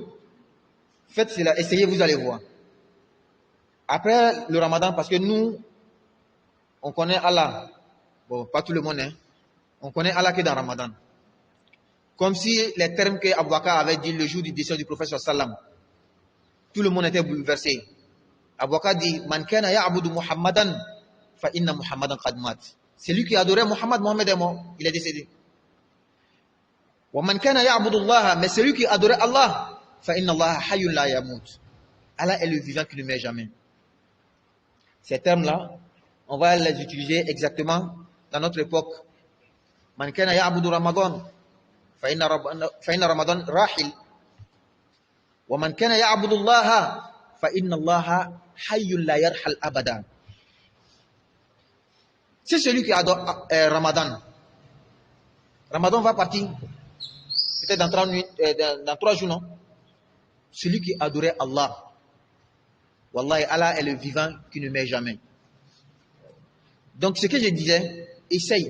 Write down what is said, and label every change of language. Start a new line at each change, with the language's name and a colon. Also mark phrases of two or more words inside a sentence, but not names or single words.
French: Faites cela, essayez, vous allez voir. Après le ramadan, parce que nous, on connaît Allah. Bon, pas tout le monde, hein. On connaît Allah que dans Ramadan. Comme si les termes que Abu Bakr avait dit le jour du décès du prophète sallam. Tout le monde était bouleversé. Abu Bakr dit,
Arabic: من كان يعبد محمدا فإن محمدا قد مات.
French: C'est lui qui adorait Mohammed est mort. Il est décédé.
Arabic: ومن كان يعبد الله,
French: mais celui qui adorait Allah,
Arabic: فإن الله حي لا يموت.
French: Allah est le vivant qui ne meurt jamais. Ces termes-là, on va les utiliser exactement dans notre époque.
Arabic: من كان يعبد رمضان فإن رمضان راحل. ومن كان يعبد الله فإن الله حي لا يرحل أبدا.
French: C'est celui qui adore Ramadan. Ramadan va partir. Peut-être dans 3 jours, non? Celui qui adorait Allah. Wallahi, Allah est le vivant qui ne meurt jamais. Donc, ce que je disais, essaye.